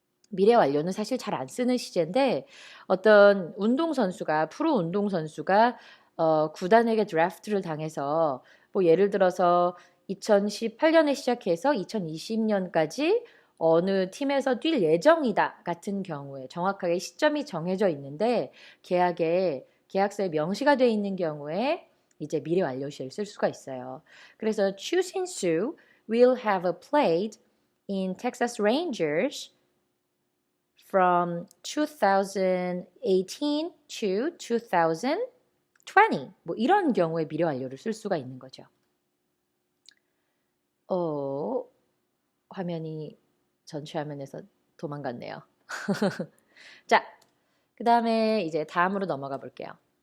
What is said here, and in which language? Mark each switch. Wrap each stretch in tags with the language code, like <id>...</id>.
<ko>미래 완료는 사실 잘 안 쓰는 시제인데 어떤 운동선수가 프로 운동선수가 구단에게 드래프트를 당해서 예를 들어서 2018년에 시작해서 2020년까지 어느 팀에서 뛸 예정이다 같은 경우에 정확하게 시점이 정해져 있는데 계약서에 명시가 되어 있는 경우에 이제 미래 완료시를 쓸 수가 있어요. 그래서</ko> <en>Chu Sin-soo will have played in Texas Rangers from 2018 to 2020</en> <ko>뭐 이런 경우에 미래 완료를 쓸 수가 있는 거죠. 화면이 전체 화면에서 도망갔네요. 자, 그 다음에 이제 다음으로 넘어가 볼게요.</ko>